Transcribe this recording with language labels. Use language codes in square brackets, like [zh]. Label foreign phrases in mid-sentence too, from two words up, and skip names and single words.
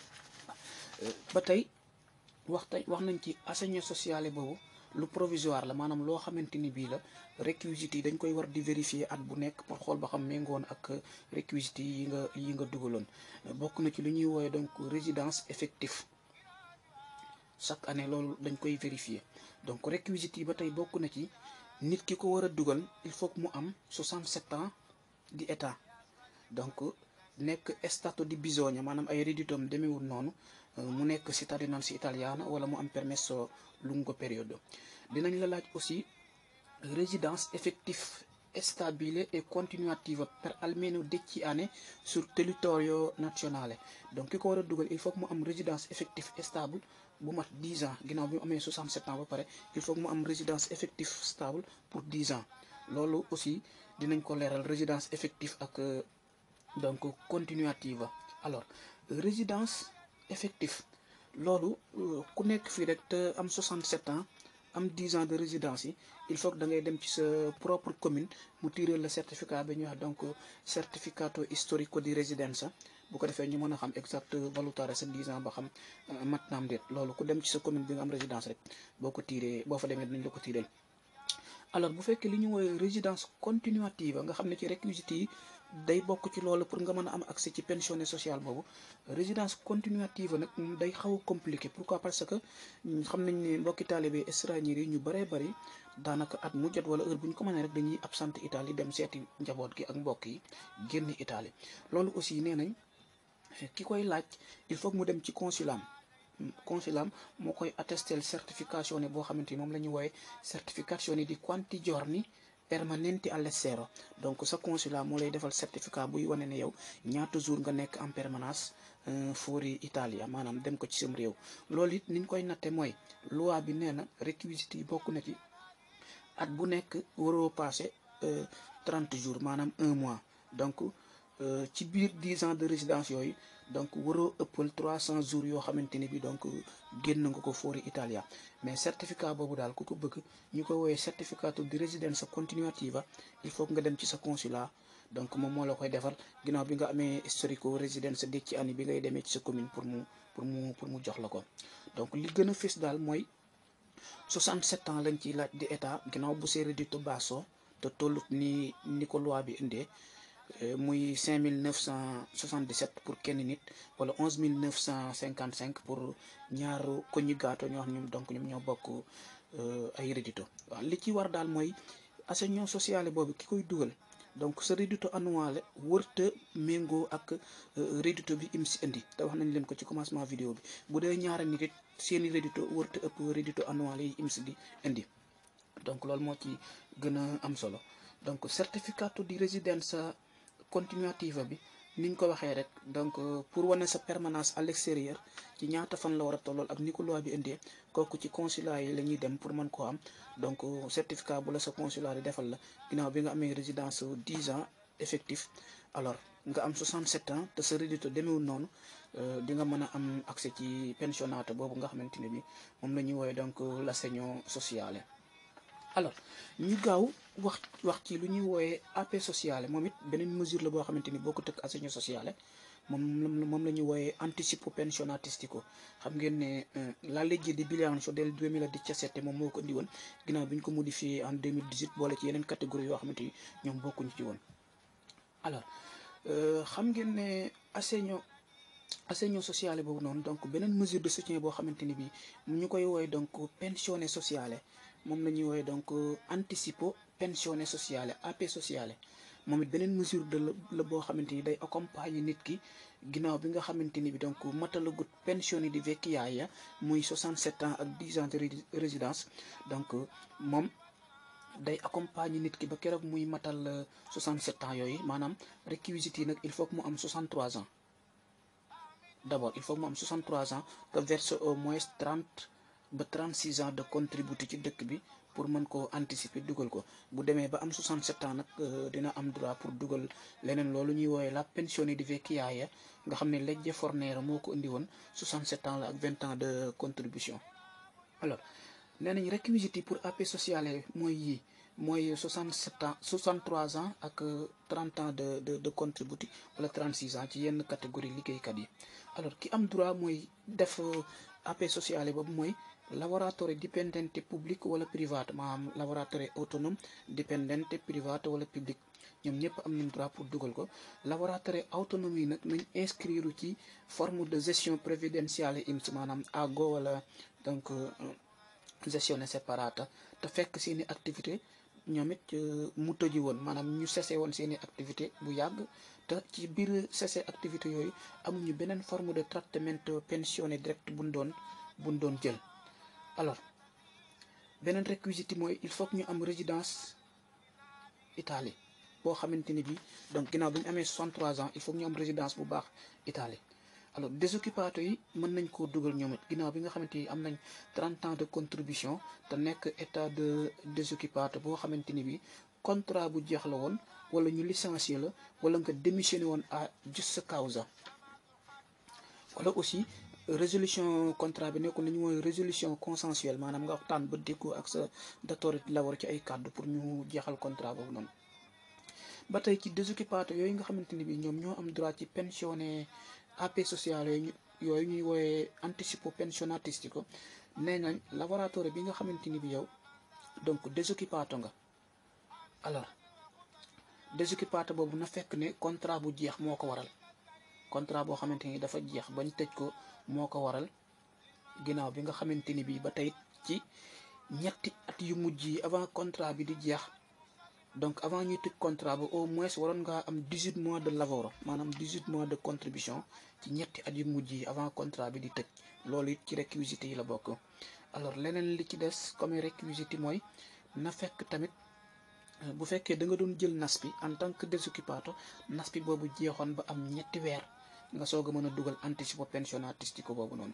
[wo] ba tey wax nañ ci [it] assegno sociale [wo] boobu lu provisoire la maanaam loo xamante ni bii la réquisites yi dañ koy war di vérifier at bu nekk pour xool ba xam méngoon ak réquisites yi nga dugaloon. bokk na ci lu ñuy woowe [fr] donc résidence effective chaque année [wo] loolu dañ koy vérifier donc réquisites yi ba tey bokk na ci nit ki ko war a dugal [fr] il faut que [wo] mu am 67 ans di état donc nekk [it] stato di bisogna [wo] maanaam ay redditom demewul noonu mu nekk [it] cittadinanza italiana [wo] wala mu am [it] permesso lungo periodo. [wo] dinañ la laaj [fr] aussi résidence effective [it] stabile e continuativa per almeno 10 anni sul territorio nazionale [wo] donc ki ko war a dugal [fr] il faut que [wo] mu am [fr] résidence effective stable [wo] bu mat 10 ans ginnaaw bi mu amee 67 ans ba pare [fr] il faut que [wo] mu am [fr] résidence effective stable pour 10 ans [wo] loolu aussi dinañ ko leeral [fr] résidence effective [wo] ak donc continuativa. [fr] alors résidence effective [wo] loolu ku nekk fii rek te am 67 ans am [fr] 10 ans de résidence [wo] yi [fr] il faut que [wo] da ngay dem ci sa [fr] propre commune [wo] mu [fr] tirer le certificat [wo] bi ñuy wax donc [it] certificato storico di residenza [wo] bu ko defee ñu mën a xam exact valutare sa 10 ans ba xam mat naam déet loolu ku dem ci sa commune bi nga am résidence rek boo fa demee dinañ la ko tirer. alors bu fekkee li ñu woowee résidence continuativa nga xam ne ci réquisites yi day bokk ci loolu pour nga mën a am accès ci [it] pensione sociale [wo] boobu [fr] résidence continuative [wo] nag day xaw a compliqué. [fr] pourquoi parce que [wo] xam nañ ne mbokki taalibe étranger yi ñu bëree bëri daanaka at mu jot wala heure bu ñu ko mënee rek dañuy [fr] absent Italie [wo] dem seeti njaboot gi ak mbokk yi génn Italie. loolu aussi nee nañ ki koy laaj [fr] il faut [wo] mu dem ci consulam moo koy attestel certification boo xamante ni moom la ñu wooye [it] certificazione di quanti giorni permanenti all'estero [wo] donc sa consulat moo lay defal certificat buy wane ne yow ñaata jour nga nekk [fr] en permanence [it] fuori Italia [wo] maanaam dem ko ci sam réew. loolu it niñ koy natte mooy loi bi nee na réquisites yi bokk na ci at bu nekk waroo passé 30 jours maanaam 1 mois donc ci biir [fr] 10 ans de résidence [wo] yooyu donc waroo ëppal 300 jours yoo xamante ni bi donc génn nga ko [it] fuori Italia. [wo] mais certificat boobu daal ku ko bëgg ñu ko woowee [it] certificato di residenza continuativa [fr] il faut que [wo] nga dem ci sa consulat donc moom moo la koy defal ginnaaw bi nga amee historico résidence de ci année bi ngay demee ci sa commune pour mu jox la ko. donc li gën a fës daal mooy 67 ans lañ ciy laaj di état ginnaaw bu see [it] reddito basso [wo] te tollut ni ko loi bi indee muy 5977 pour kenn nit wala 11955 pour ñaaru coniugato ñoo xam ñoom donc ñoom ñoo bokk ay reddito. waaw li ci war daal mooy [it] assegno sociale [wo] boobu ki koy dugal donc sa [it] reddito annuale [wo] wërta méngoo ak reddito bi IMSS indi te wax nañ leen ko ci [fr] commencement vidéo [wo] bi bu dee ñaara nit it seeni reddito wërta ëpp [it] reddito annuale [wo] yi IMSS di indi donc loolu moo ci gën a am solo. donc [it] certificato di residenza continuativa [wo] bi niñ ko waxee rek donc pour wane sa [fr] permanence à l'extérieur [wo] ci ñaata fan la war a tollool ak ni ko loi bi indee kooku ci consulat yi la ñuy dem pour mën koo am donc certificat bu la sa consulat di defal la ginnaaw bi nga amee [fr] résidence 10 ans effectif [wo] alors nga am 67 ans te sa reddito demeewul noonu di nga mën a am accès ci pensionato boobu nga xamante ne bi moom la ñuy woowe donc [it] l'assegno sociale. [wo] alors ñu gaaw wax ci lu ñuy woowee AP sociale moom it beneen mesure la boo xamante ni boo ko tëkk [it] assegno sociale [wo] moom la ñuy woowee [it] anticipo pensionatistico. [wo] xam ngeen ne [it] la legge di bilancio del 2017 [wo] moom moo ko indi woon ginnaaw bi ñu ko [fr] modifié en 2018 [wo] boole ci yeneen catégorie yoo xamante ni ñoom bokkuñu ci woon. alors xam ngeen ne [it] assegno sociale [wo] boobu noonu donc beneen [fr] mesure de soutien [wo] boo xamante ni bi ñu koy woowe donc [it] pensione sociale [wo] moom la ñuy woowe donc [it] anticipo pensione sociale [wo] AP sociale. moom it beneen [fr] mesure de la [wo] boo xamante ni day accompagner nit ki ginnaaw bi nga xamante ni bi donc matalagut [it] pensione di vecchiaia [wo] muy 67 ans ak [fr] 10 ans de résidence [wo] donc moom day accompagner nit ki ba keroog muy matal 67 ans yooyu maanaam réquisites yi nag [fr] il faut que [wo] mu am 63 ans [fr] d'abord il faut que [wo] mu am 63 ans te [fr] verse au moins [wo] 30 ba 36 ans de contributi ci dëkk bi pour mën koo anticiper dugal ko bu demee ba am 67 ans nag dina am droit pour dugal leneen loolu ñuy woowee [it] la pensione di vecchiaia [wo] nga xam ne legge Fornero moo ko indi woon 67 ans la ak [fr] 20 ans de contribution. [wo] alors nee nañ réquisites yi pour AP sociale mooy yii mooy 67 ans 63 ans ak 30 ans de contributi wala 36 ans ci yenn catégorie liggéeykat yi. alors ki am droit mooy def AP sociale boobu mooy [it] lavoratore dipendente pubblico [wo] wala privato maanaam [it] lavoratore autonome dipendente privato [wo] wala public ñoom ñëpp am nañ droit pour dugal ko. lavoratore autonome yi nag nañ inscrire ci [fr] forme de gestion prévidenziale [wo] INPS maanaam AGO wala donc [it] gestione separata [wo] te fekk seeni activité ñoom it mu tëji woon maanaam ñu cessé woon seeni activité bu yàgg te ci biir [fr] cessé activité [wo] yooyu amuñu beneen forme de trattamento pensione direct buñ doon jël. alors beneen réquisite mooy [fr] il faut que [wo] ñu am résidence Italie boo xamante ni bi donc ginnaaw bi ñu amee 63 ans [fr] il faut que [wo] ñu am résidence bu baax Italie. alors désoccupato yi mën nañ koo dugal ñoom it ginnaaw bi nga xamante ni am nañ [fr] 30 ans de contribution [wo] te nekk état de désoccupato boo xamante ni bi contrat bu jeex la woon wala ñu licencier la wala nga démissionné woon à justa causa wala aussi résolution contrat bi nekkul nañu mooy [fr] résolution consensuelle [wo] maanaam nga waxtaan ba déggoo ak sa [it] datore di lavoro [wo] ci ay kàddu pour ñu jeexal contrat boobu noonu. ba tey ci désoccupato yooyu nga xamante ni bi ñoom ñoo am droit ci pensione AP sociale yooyu ñuy woowe [it] anticipo pensionatistico [wo] nee nañ lavoratore bi nga xamante ni bi yow donc désoccupato nga. alors désoccupato boobu na fekk ne contrat bu jeex moo ko waral contrat boo xamante ni dafa jeex bañ tëj ko moo ko waral ginnaaw bi nga xamante ni bii ba tey ci ñetti at yu mujj yi avant contrat bi di jeex donc avant ñuy tëj contrat ba [fr] au moins [wo] waroon ngaa am 18 mois de lavoro maanaam [fr] 18 mois de contribution [wo] ci ñetti at yu mujj yi avant contrat bi di tëj loolu it ci réquisites yi la bokk. alors leneen li ci [fr] des comme réquisites [wo] mooy na fekk tamit bu fekkee da nga doon jël NASPI [fr] en tant que [wo] désoccupato NASPI boobu jeexoon ba am ñetti weer nga soog a mën a dugal [it] anticipo pensionatistico [wo] boobu noonu.